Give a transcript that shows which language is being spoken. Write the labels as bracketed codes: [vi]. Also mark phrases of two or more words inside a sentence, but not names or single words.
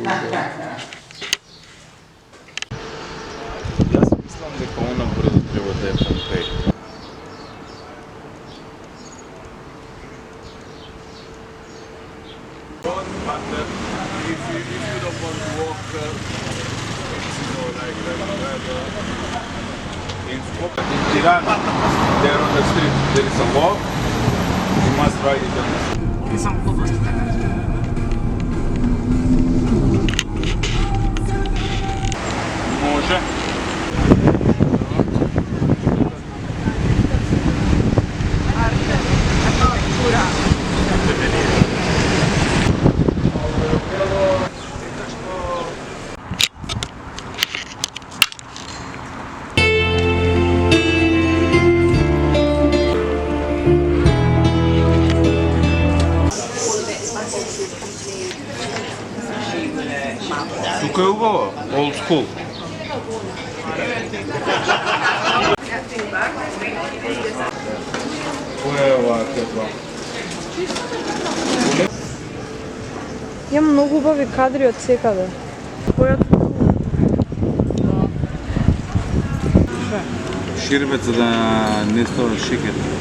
[mk] Јас мислам дека она брзо треба да е Помпеј. [en] If you don't want to walk, like in Skopje, in Tirana, there on the street there is a walk. You must ride it on the street. [mk] Може. Тука е убаво, [en] old school. [mk] Која е оваа тепла? Имам многу убави кадри од секаде. Ширбет за да не става шекер.